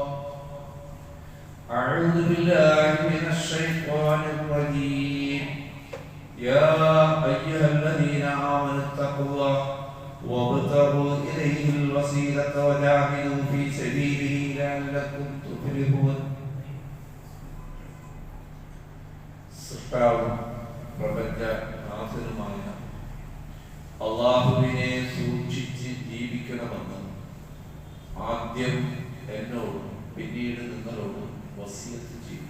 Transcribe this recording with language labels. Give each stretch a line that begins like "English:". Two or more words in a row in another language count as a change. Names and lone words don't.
Arabic: أعوذ بالله من الشيطان الرجيم يا أيها الذين آمنوا اتقوا الله وابتغوا إليه الوسيلة وجاهدوا في سبيله لعلكم تفلحون
Malayalam: പ്രപഞ്ചനാഥനുമായ അല്ലാഹുവിനെ സൂക്ഷിച്ച് ജീവിക്കണമെന്ന് ആദ്യം എന്നോടും പിന്നീട് നിങ്ങളോടും വസിയത്ത് ചെയ്തു.